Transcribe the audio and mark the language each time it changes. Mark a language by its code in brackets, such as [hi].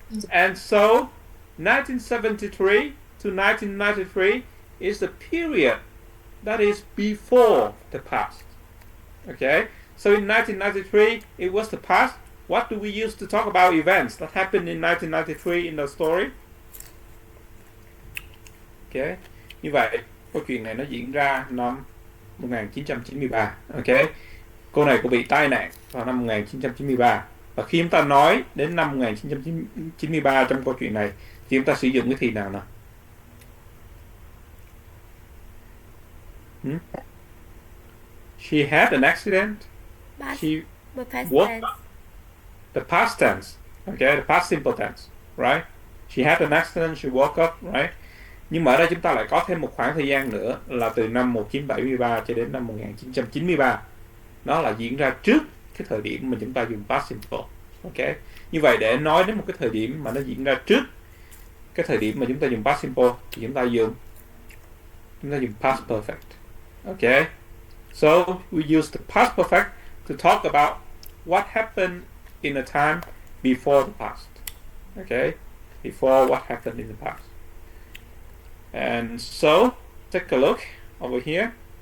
[en] And so 1973 to 1993 is the period that is before the past. Okay? So in 1993 it was the past. What do we use to talk about events that happened in 1993 in the story? Okay. [vi] Như vậy, câu chuyện này nó diễn ra năm 1993. Ok. Cô này cô bị tai nạn vào năm 1993. Và khi chúng ta nói đến năm 1993 trong câu chuyện này thì chúng ta sử dụng cái thì nào nào? [en] She had an accident. Past, She but past what? tense. The past tense. Okay, the past simple tense, right? She had an accident, she woke up, right? [vi] Nhưng mà ở đây chúng ta lại có thêm một khoảng thời gian nữa là từ năm 1973 cho đến năm 1993. Nó là diễn ra trước cái thời điểm mà chúng ta dùng past simple. Ok. Như vậy để nói đến một cái thời điểm mà nó diễn ra trước cái thời điểm mà chúng ta dùng past simple thì chúng ta dùng past perfect. [en] Okay. So we use the past perfect to talk about what happened in a time before the past. Okay. Before what happened in the past. And so take a look over here.